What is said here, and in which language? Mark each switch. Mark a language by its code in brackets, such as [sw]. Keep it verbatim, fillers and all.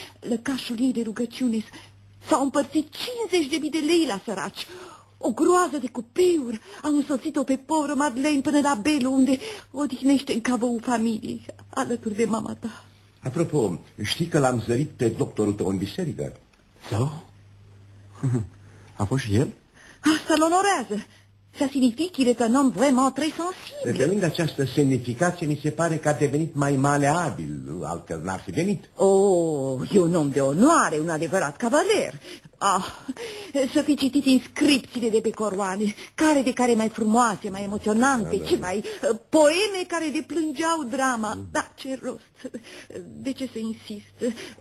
[ro] Lăcașul ei de rugăciune s-au împărțit cincizeci de mii de lei la săraci. O groază de cupeuri a însoțit-o pe povră Madeleine până la Belu, unde odihnește în cavoul familiei, alături de mama ta. Apropo, știi că l-am zărit pe doctorul tău în biserică? Sau? A fost și el? Asta l-onorează. [fr] Ça signifie qu'il est un homme vraiment très sensible. [ro] De lângă această semnificație, mi se pare că a devenit mai maleabil, altfel n-ar fi venit. Oh, e un om de onoare, un adevărat cavaler. Ah, să fi citit inscripțiile de pe coroane, care de care mai frumoase, mai emoționante, da, da, da. Ce mai poeme care deplângeau drama. Mm. Da, ce rost, de ce să insist?